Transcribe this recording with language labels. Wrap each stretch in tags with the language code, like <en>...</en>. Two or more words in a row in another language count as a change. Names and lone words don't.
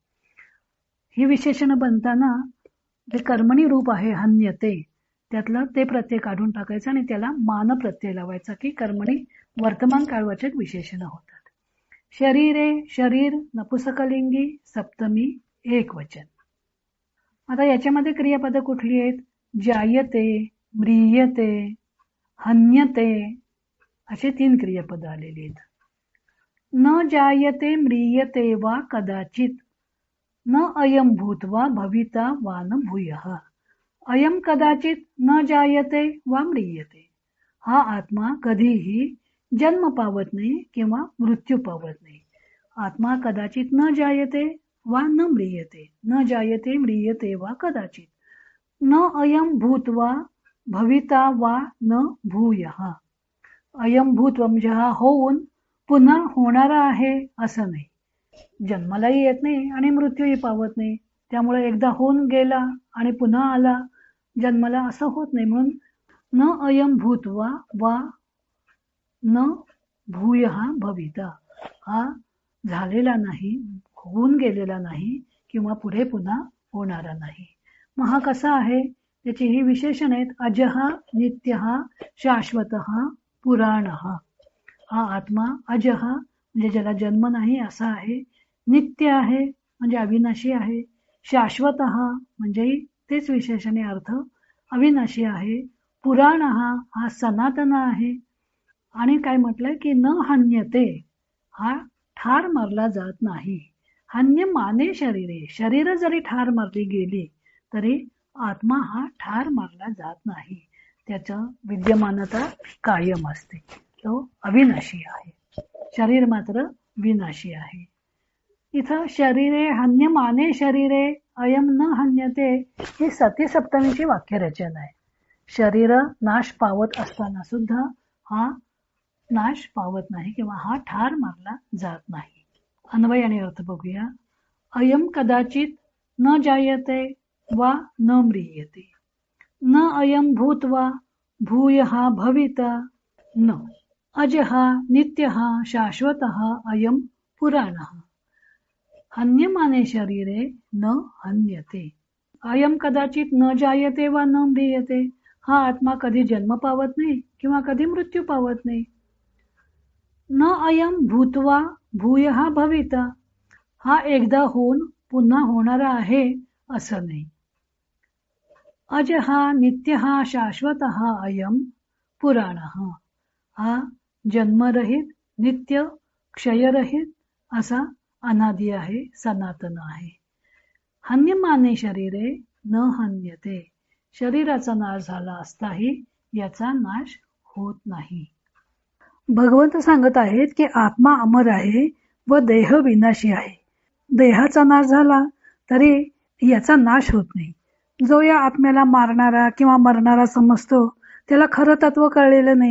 <mr>ही विशेषण बनताना जे कर्मणी रूप आहे हन्यते, त्यातलं ते प्रत्यय काढून टाकायचं आणि त्याला मान प्रत्यय लावायचा, की कर्मणी वर्तमान काळवाचक विशेषण होतात. शरीरे शरीर नपुंसकलिंगी सप्तमी एकवचन. आता याच्यामध्ये क्रियापद कुठली आहेत? जायते, म्रियते, हन्यते असे 3 क्रियापद आलेली आहेत.</mr> <sa>न जायते म्रियते वा कदाचित, न अयम भूत्वा भविता वा न भूयः. अयम कदाचित न जायते वा म्रियते.</sa> <mr>हा आत्मा कधीही जन्म पावत नाही किंवा मृत्यू पावत नाही.</mr> <sa>आत्मा कदाचित न जायते वा न म्रियते. न जायते म्रियते वा कदाचित. न अयम भूत्वा भविता वा न भूयः. अयम भूत्वा</sa> <mr>म्हणजे हा होऊन पुन्हा होणारा आहे असं नाही. जन्मालाही येत नाही आणि मृत्यूही पावत नाही. त्यामुळे एकदा होऊन गेला आणि पुन्हा आला जन्माला असं होत नाही.</mr> <sa>म्हणून न अयम भूत्वा वा न भूयः भविता.</sa> <mr>हा झालेला नाही, होऊन गेलेला नाही किंवा पुढे पुन्हा होणारा नाही. मग हा कसा आहे? त्याची ही विशेषण आहेत.</mr> <sa>अजः, नित्यः, शाश्वतः, पुराणः.</sa> <mr>हा आत्मा अजः म्हणजे ज्याला जन्म नाही असा आहे, नित्य आहे म्हणजे अविनाशी आहे, शाश्वतः म्हणजे तेच विशेषणे अर्थ अविनाशी आहे, पुराणः हा सनातन आहे. आणि काय म्हटलंय की</mr> <sa>न हन्यते,</sa> <mr>हा ठार मारला जात नाही.</mr> <sa>हन्य माने शरीरे,</sa> <mr>शरीर जरी ठार मारली गेली तरी आत्मा हा ठार मारला जात नाही. त्याचं विद्यमानता कायम असते, तो अविनाशी आहे. शरीर मात्र विनाशी आहे. इथं</mr> <sa>शरीरे हन्य माने शरीरे अयम न हन्यते</sa> <mr>ही सती सप्तमीची वाक्यरचना आहे. शरीर नाश पावत असताना सुद्धा हा नाश पावत नाही किंवा हा ठार मारला जात नाही. अन्वय आणि अर्थ बघूया.</mr> <sa>अयम कदाचित न जायते वा न म्रियते. न अयम भूत्वा भूयः भविता न. अजः नित्यः शाश्वतः अयम पुराणः. हन्यमाने शरीरे न हन्यते. अयम कदाचित न जायते वा न म्रियते.</sa> <mr>हा आत्मा कधी जन्म पावत नाही किंवा कधी मृत्यू पावत नाही.</mr> <sa>न अयम भूत्वा भूयः भविता.</sa> <mr>हा एकदा होऊन पुन्हा होणारा आहे असं नाही.</mr> <sa>अजः नित्यः शाश्वतः अयम पुराणः.</sa> <mr>हा जन्मरहित, नित्य, क्षयरहित असा अनादि आहे, सनातन आहे.</mr> <sa>हन्यमाने शरीरे न हन्यते.</sa> <mr>शरीराचा नाश झाला असताही याचा नाश होत नाही. भगवंत सांगत आहेत की आत्मा अमर आहे व देह विनाशी आहे. देहाचा नाश झाला तरी याचा नाश होत नाही. जो या आत्म्याला मारणारा किंवा मरणारा समजतो त्याला खरं तत्व कळलेलं नाही.</mr>